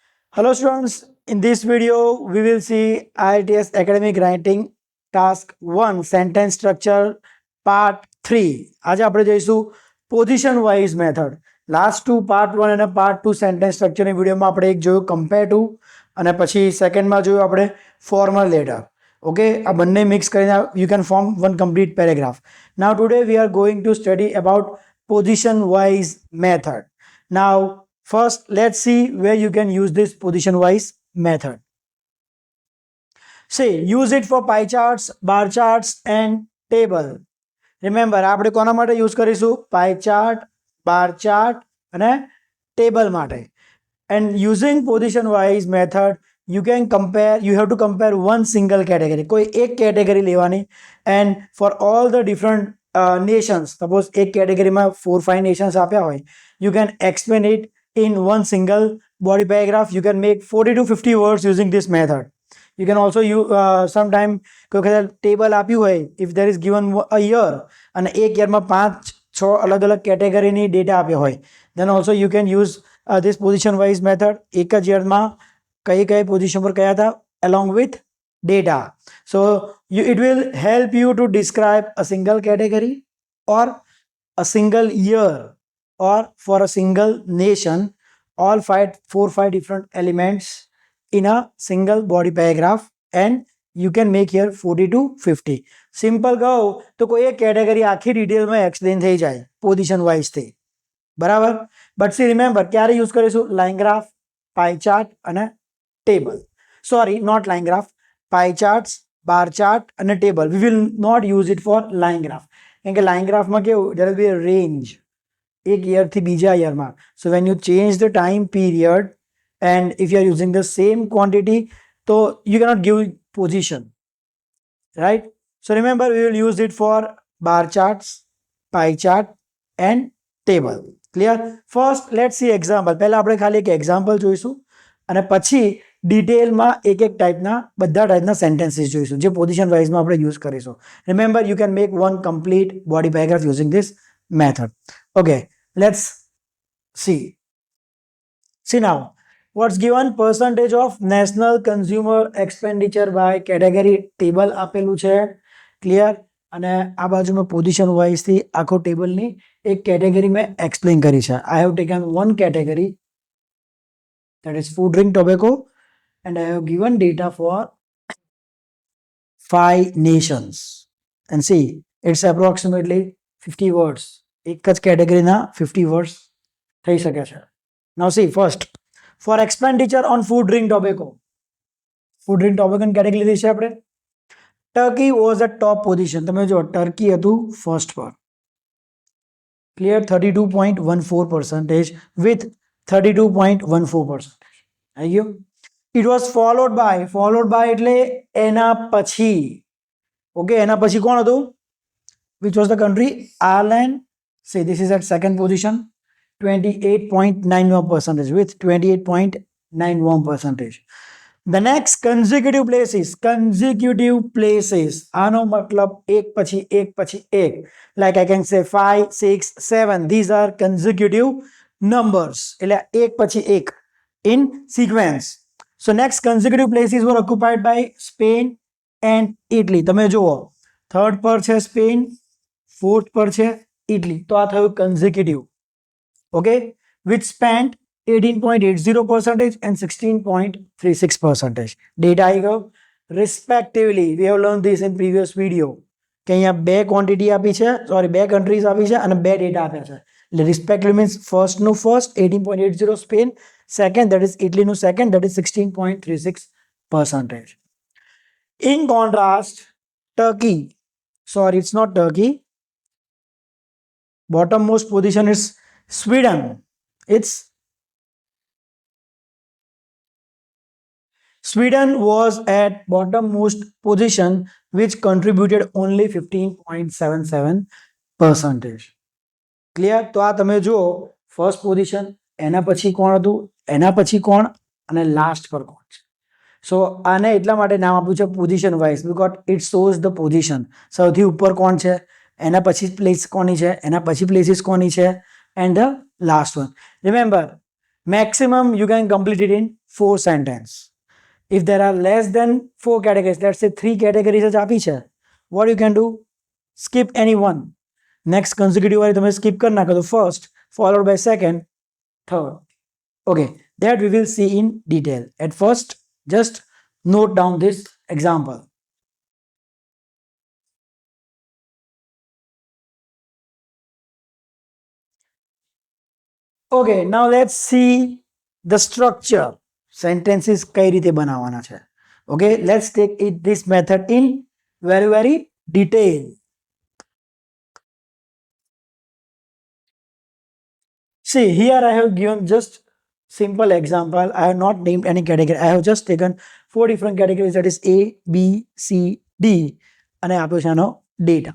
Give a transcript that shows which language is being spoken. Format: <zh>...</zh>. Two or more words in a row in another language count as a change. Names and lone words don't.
<en>Hello students, in this video we will see IITS Academic Writing Task 1 Sentence Structure Part 3.</en> <gu>આજે આપણે જોઈશું</gu> <en>position wise method. last two part 1 અને part 2 sentence structureની videoમાં</en> <gu>આપણે એક જોયું</gu> <en>compare to</en> <gu>અને પછી સેકન્ડમાં જોયું આપણે</gu> <en>formal letter. okay,</en> <gu>આ બંને મિક્સ કરીને</gu> <en>you can form one complete paragraph. now today we are going to study about position wise method. નાઉ first, let's see where you can use this position wise method. Say, use it for pie charts, bar charts and table. Remember,</en> <gu>આપણે કોના માટે use કરીશું?</gu> <en>Pie chart, bar chart અને table માટે. And using position wise method, you have to compare one single category.</en> <gu>કોઈ એક category લેવાની</gu> <en>and for all the different nations, suppose</en> <gu>એક categoryમાં 4-5 nations આપ્યા હોય,</gu> <en>you can explain it in one single body paragraph. You can make 40 to 50 words using this method. You can also use sometime table</en> <gu>આપ્યું હોય,</gu> <en>if there is given a year</en> <gu>અને એક યરમાં 5-6 અલગ-અલગ</gu> <en>categoryની data</en> <gu>આપ્યો હોય,</gu> <en>then also you can use this position wise method.</en> <gu>એક જ યરમાં કઈ પોઝિશન પર કયા હતા</gu> <en>along with data. So it will help you to describe a single category or a single year or for a single nation, all 4-5 different elements in a single body paragraph, and you can make here 40 to 50.</en> <gu>Simple કહો તો કોઈ એક કેટેગરી આખી</gu> <en>detailમાં explain</en> <gu>થઈ જાય</gu> <en>position wiseથી,</en> <gu>બરાબર.</gu> <en>but see remember,</en> <gu>ક્યારે યુઝ કરીશું?</gu> <en>line graph, pie chart અને table. sorry, not line graph, pie charts, bar chart અને table. we will not use it for line graph,</en> <gu>કેમ કે</gu> <en>line graphમાં કેવું, there will be a range</en> <gu>એક યરથી બીજા યરમાં.</gu> <en>so when you change the time period and if you are using the same quantity, તો you cannot give position, right? so remember, we will use it for bar charts, pie chart and table. clear? first let's see example.</en> <gu>પહેલાં આપણે ખાલી એક એક્ઝામ્પલ જોઈશું અને પછી ડિટેલમાં એક ટાઈપના બધા</gu> <en>typeના sentences</en> <gu>જોઈશું જે</gu> <en>position wiseમાં</en> <gu>આપણે યુઝ કરીશું.</gu> <en>remember, you can make one complete body paragraph using this method. Okay, let's see now what's given. Percentage of national consumer expenditure by category table</en> <gu>આપેલું છે.</gu> <en>ક્લિયર?</en> <gu>અને આ બાજુમાં</gu> <en>position wiseથી</en> <gu>આખો ટેબલની એક કેટેગરી મેં એક્સપ્લેન કરી છે.</gu> <en>I have taken one category, that is food, drink, tobacco, and I have given data for 5 nations, and see it's approximately 50 words.</en> <gu>એક જ કેટેગરીના 50 વર્ડ્સ થઈ શકે છે.</gu> <en>now see, first for expenditure on food, drink, tobacco. food, drink, tobaccoની category</en> <gu>લીધી છે આપણે.</gu> <en>Turkey was a top position.</en> <gu>તમે જો, ટર્કી હતું ફર્સ્ટ પર. ક્લિયર?</gu> <en>32.14% વિથ 32.14%.</en> <gu>આવી ગયું?</gu> <en>it was followed by</en> <gu>એટલે એના પછી. ઓકે, એના પછી કોણ હતું?</gu> <en>Which was the country? Ireland. Say this is at second position, 28.91% with 28.91%. The next consecutive places.</en> <gu>આનો મતલબ એક પછી એક.</gu> <en>Like I can say 5, 6, 7. These are consecutive numbers.</en> <gu>એટલે એક પછી એક</gu> <en>in sequence. So next consecutive places were occupied by Spain and Italy.</en> <gu>તમે જુઓ, થર્ડ પર છે સ્પેન, ફોર્થ પર છે ઇટલી. તો આ થયું</gu> <en>consecutive. okay, which spent 18.80% and 16.36%. data</en> <gu>આવી ગયો.</gu> <en>respectively we have learn this in previous video</en> <gu>કે અહીંયા બે ક્વોન્ટિટી આપી છે, બે કન્ટ્રીઝ આપી છે અને બે ડેટા આપ્યા છે.</gu> <en>એટલે respectively means firstનું first 18.80 Spain, second that is Italyનું second that is 16.36%. in contrast, Turkey, sorry, it's not Turkey. Bottommost position is Sweden. Sweden was at bottommost position, which contributed only 15.77%. Clear?</en> <gu>તો આ તમે જુઓ,</gu> <en>first position,</en> <gu>એના પછી કોણ હતું, એના પછી કોણ અને લાસ્ટ પર કોણ છે.</gu> <en>સો</en> <gu>આને એટલા માટે નામ આપ્યું છે</gu> <en>position wise, because it shows the position.</en> <gu>સૌથી ઉપર કોણ છે, એના પછી પ્લેસ કોની છે, એના પછી પ્લેસીસ કોની છે,</gu> <en>and the last one. રિમેમ્બર, Maximum you can complete it in 4 sentences. If there are less than 4 categories, let's say 3 categories</en> <gu>જ આપી છે,</gu> <en>what you can do, skip any one. Next consecutive</en> <gu>વાળી તમે skip કરી નાખો તો</gu> <en>first followed by second, third. Okay, that we will see in detail. At first, just note down this example. Okay, now let's see the structure.</en> <gu>Sentences કઈ રીતે બનાવવાના છે.</gu> <en>Okay, let's take this method in very detail. See, here I have given just simple example. I have not named any category. I have just taken 4 different categories, that is A,</en> <gu>B, C, D, અને આપ્યો છે આનો ડેટા.</gu>